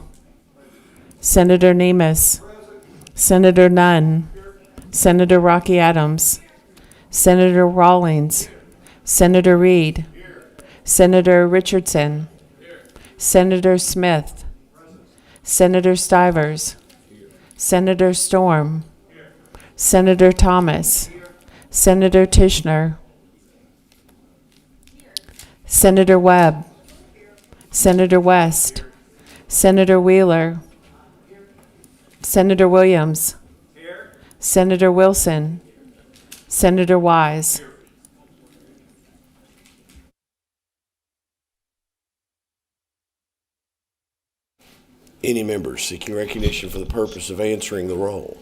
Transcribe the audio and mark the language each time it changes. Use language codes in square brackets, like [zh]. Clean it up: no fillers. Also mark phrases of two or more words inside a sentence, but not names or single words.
[en] Senator Nemus, Senator Nunn, Senator Rocky Adams, Senator Rawlings, Senator Reed, Senator Richardson, Senator Smith, Senator Stivers, Senator Storm, Senator Thomas, Senator Tishner, Senator Webb, Senator West, Senator Wheeler, Senator Williams, Senator Wilson, Senator Wise. Any members seeking recognition for the purpose of answering the roll?